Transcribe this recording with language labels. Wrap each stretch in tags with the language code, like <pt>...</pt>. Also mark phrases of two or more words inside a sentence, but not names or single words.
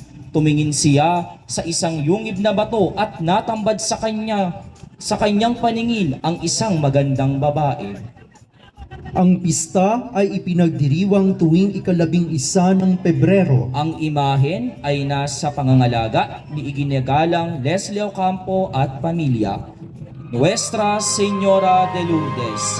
<tl>Tumingin siya sa isang yungib na bato at natambad sa kanyang paningin ang isang magandang babae. Ang pista ay ipinagdiriwang tuwing 11 ng Pebrero. Ang imahen ay nasa pangangalaga ni iginagalang Leslie Ocampo at pamilya. Nuestra Señora de Lourdes,</tl>